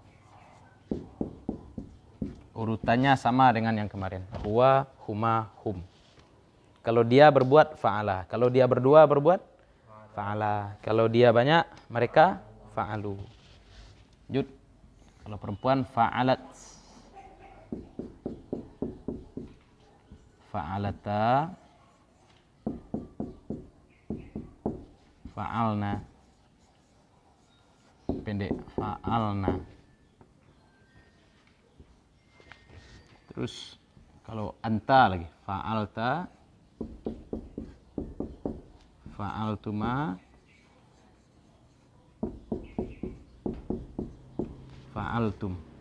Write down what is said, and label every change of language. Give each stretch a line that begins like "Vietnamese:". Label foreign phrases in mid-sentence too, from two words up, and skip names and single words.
Indonesian: Urutannya sama dengan yang kemarin.
Arabic: Huwa, huma, hum.
Indonesian: Kalau dia berbuat fa'ala, kalau dia berdua berbuat fa'ala, kalau dia banyak mereka fa'alu. Jud. Kalau perempuan fa'alat.
Arabic: Fa'alata, fa'alna, pendek, fa'alna.
Indonesian: Terus kalau anta lagi,
Arabic: fa'alta, fa'altuma, fa'altum.